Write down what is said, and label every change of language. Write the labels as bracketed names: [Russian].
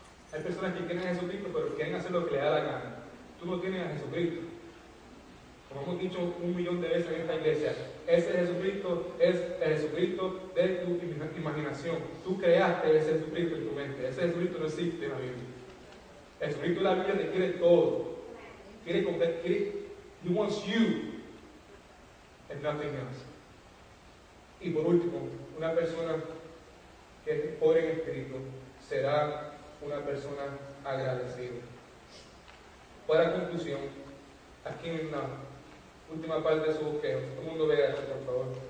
[Spanish] Hay personas que quieren a Jesucristo, pero quieren hacer lo que le da la gana. Tú no tienes a Jesucristo. Como hemos dicho 1.000.000 de veces en esta iglesia, ese Jesucristo es el Jesucristo de tu imaginación. Tú creaste ese Jesucristo en tu mente. Ese Jesucristo no existe en la Biblia. El Jesucristo de la Biblia te quiere todo. [English] He wants you and nothing else. [Spanish] Y por último, una persona que es pobre en espíritu será una persona agradecida. Para conclusión, aquí en la última parte de su bosquejo, todo el mundo vea esto, por favor.